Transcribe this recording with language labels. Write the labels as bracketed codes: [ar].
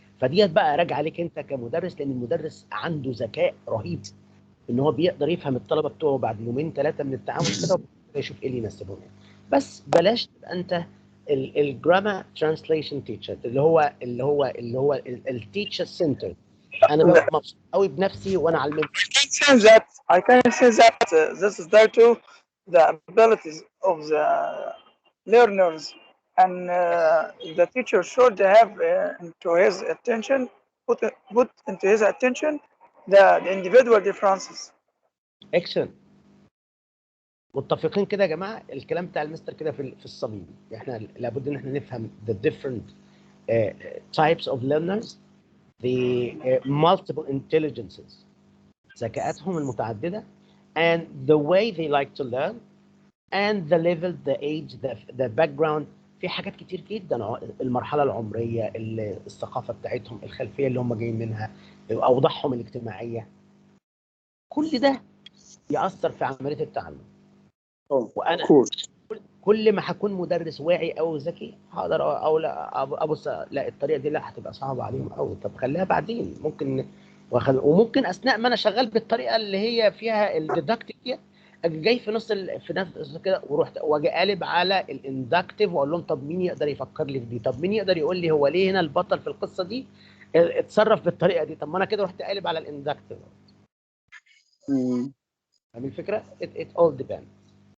[ar] فديت بقى راجع عليك انت كمدرس، لان المدرس عنده ذكاء رهيب ان هو بيقدر يفهم الطلبه بتوعه بعد يومين ثلاثه من التعامل كده ويشوف ايه اللي يناسبهم. بس بلاش تبقى انت الجراما ترانسليشن تيتشر اللي هو التيتشر سنتر. انا ببقى مبسوط قوي بنفسي وانا علمت. [en] I can say that this is due to the abilities of the learners, and the teacher should have into his attention put into his attention the individual differences. [ar] اكشن. متفقين كده يا جماعه؟ الكلام بتاع المستر كده في الصميم. احنا لابد ان احنا نفهم [en] the different types of learners the multiple intelligences [ar] ذكاءاتهم المتعددة [en] and the way they like to learn and the level, the age, the background. [ar] في حاجات كتير جدا، المرحلة العمرية، الثقافة بتاعتهم، الخلفية اللي هم جايين منها، أوضاعهم الاجتماعية، كل ده يأثر في عملية التعلم. وأنا كل ما هكون مدرس واعي أو ذكي هقدر أو لا أبص لا الطريقة دي لا هتبقى صعبة عليهم أوي، طب خليها بعدين ممكن وممكن أثناء ما أنا شغال بالطريقة اللي هي فيها الديدكتيف دي جاي في نص كده ورحت واجي قالب على الاندكتيف واقول لهم طب مين يقدر يفكر لي في دي؟ طب مين يقدر يقول لي هو ليه هنا البطل في القصه دي اتصرف بالطريقه دي؟ طب ما انا كده رحت قالب على الاندكتيف. فاهم الفكره؟ [en] it all depends.